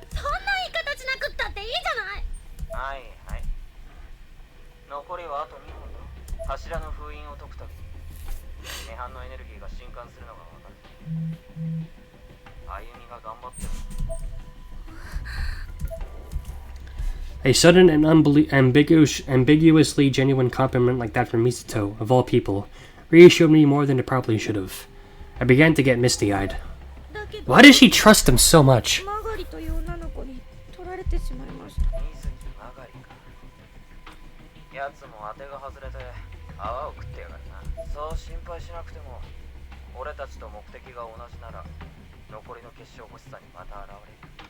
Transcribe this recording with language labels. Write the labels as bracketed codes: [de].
[ja] そんな言い方しなくったっていいじゃない。はいはい。残りはあと2本だ。柱の封印を解くたび涅槃のエネルギーが震撼するのがわかる。歩みが頑張ってる。 [en] A sudden and ambiguously genuine compliment like that from Misato, of all people, reassured me more than it probably should have. I began to get misty-eyed. Why does she trust him so much? [ja] マガリという女の子に取られてしまいました。水木マガリか。やつも当てが外れて泡を食ってやがるな。そう心配しなくても、俺たちと目的が同じなら、残りの結晶欲しさにまた現れる。